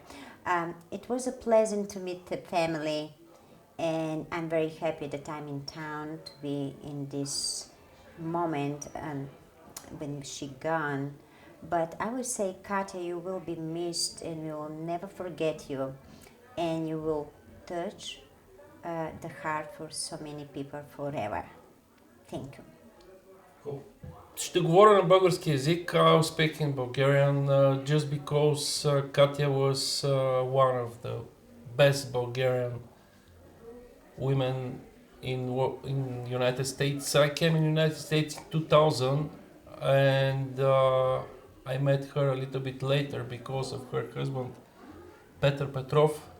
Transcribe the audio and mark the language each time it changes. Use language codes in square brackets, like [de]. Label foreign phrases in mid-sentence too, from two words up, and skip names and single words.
[en] It was a pleasant to meet the family, and I'm very happy that I'm in town to be in this moment when she gone. But I would say, Katia, you will be missed and we will never forget you, and you will touch the heart for so many people forever. Thank you. Cool. [bg] Ще говоря на български език. [en] I'll speak in Bulgarian just because Katia was one of the best Bulgarian women in United States. I came in United States in 2000, and I met her a little bit later because of her husband, Petr Petrov.